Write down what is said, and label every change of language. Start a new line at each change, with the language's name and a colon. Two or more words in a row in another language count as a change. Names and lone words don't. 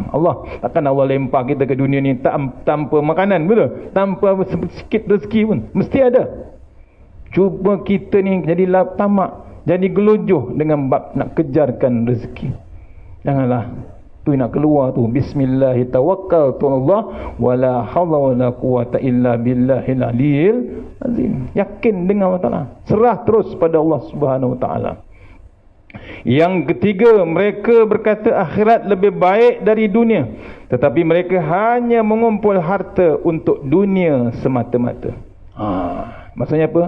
Malay: Allah takkan Allah lempar kita ke dunia ni tanpa makanan, betul? Tanpa sikit rezeki pun mesti ada. Cuba kita ni jadi tamak, jadi gelojoh dengan bab nak kejarkan rezeki. Janganlah tu nak keluar tu,
Arabic: بسم الله توكلت على الله ولا حول ولا قوة إلا بالله العلي العظيم.
Malay: Yakin dengan Allah Taala, serah terus pada Allah
Arabic: سبحانه وتعالى.
Malay: Yang ketiga, mereka berkata akhirat lebih baik dari dunia, tetapi mereka hanya mengumpul harta untuk dunia semata-mata. Maksudnya apa?